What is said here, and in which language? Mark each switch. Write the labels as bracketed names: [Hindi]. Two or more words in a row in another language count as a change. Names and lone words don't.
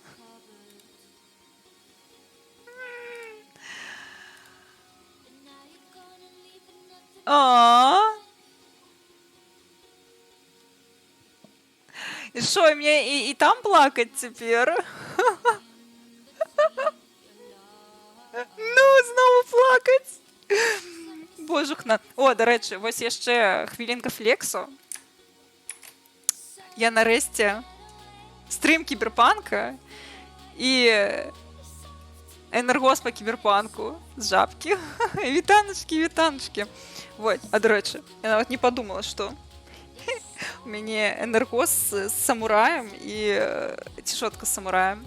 [Belarusian] І що, мне і там плакаць цяпер? Ну, знову плакаць. Божухна. [Ukrainian] О, до речі, ось [Belarusian] яшчэ хвілінка флексу. Я нарэшце стрым кіберпанка і энергос па кіберпанку з жабкі. Вітаначкі. Вот. А до рэчы, я нават не подумала, што у мяне энергос з самураем і цішотка з самураем.